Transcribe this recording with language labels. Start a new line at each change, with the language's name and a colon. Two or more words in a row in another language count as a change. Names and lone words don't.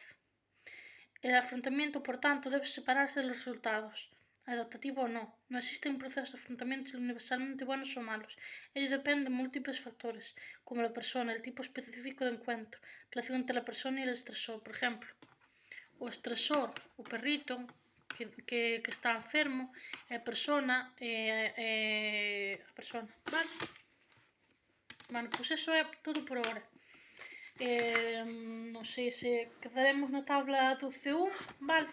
Spanish: El afrontamiento, por tanto, debe separarse de los resultados, adaptativo o no. No existe un proceso de afrontamiento universalmente buenos o malos. Ello depende de múltiples factores, como la persona, el tipo específico de encuentro, relación entre la persona y el estresor. Por ejemplo,
Galician: o estresor, o perrito que está enfermo, e a persona, vale? Bueno, pois eso é todo por agora. Non sei se quedaremos na tabla do C1, vale?